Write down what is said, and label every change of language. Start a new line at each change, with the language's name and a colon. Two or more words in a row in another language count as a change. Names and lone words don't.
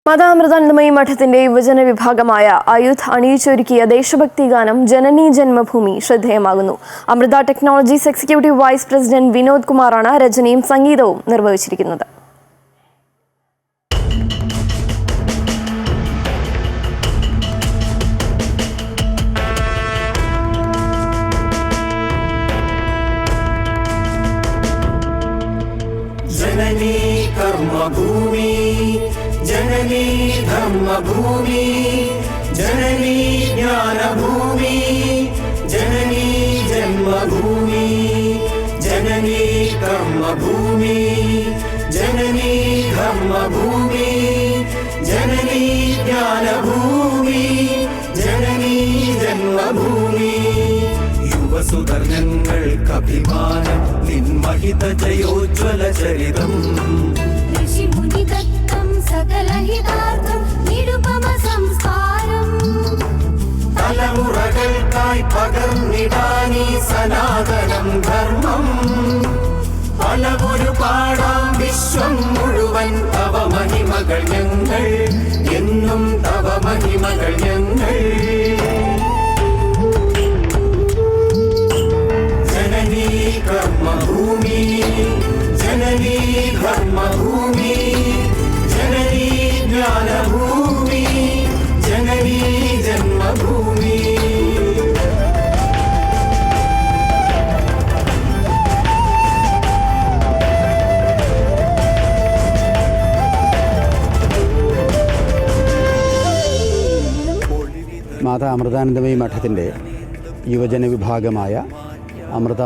Malayalam: മാതാമൃതാനന്ദമയി മഠത്തിന്റെ യുവജന വിഭാഗമായ ആയുധ് അണിയിച്ചൊരുക്കിയ ദേശഭക്തി ഗാനം ജനനീ ജന്മഭൂമി ശ്രദ്ധേയമാകുന്നു. അമൃത ടെക്നോളജീസ് എക്സിക്യൂട്ടീവ് വൈസ് പ്രസിഡന്റ് വിനോദ് കുമാറാണ് രചനയും സംഗീതവും നിർവഹിച്ചിരിക്കുന്നത്.
Sanskrit: जननी कर्मभूमि जननी धर्मभूमि जननी ज्ञानभूमि जननी जन्मभूमि जननी कर्मभूमि जननी धर्मभूमि जननी ज्ञानभूमि जननी जन्मभूमि
Malayalam: യുവസുധർങ്ങൾക്കഭിമാനം നിൻമഹിത ജയോജ്വല ചരിതം ഋഷിമുനിദത്തം സകലഹിതാർത്ഥം നിരുപമ സംസ്കാരം തലമുറകൾക്കായി പകർന്നിടാനീ സനാതനം ധർമ്മം പലവൊരു പാടാം വിശ്വം മുഴുവൻ തവ മഹിമകൾ ഞങ്ങൾ എന്നും തവ മഹിമകൾ ഞങ്ങൾ
Sanskrit: कर्मभूमि जननी धर्मभूमि जननी ज्ञानभूमि जननी जन्मभूमि
Malayalam: മാതാ അമൃതാനന്ദമയി മഠത്തിൻ്റെ യുവജന വിഭാഗമായ അമൃത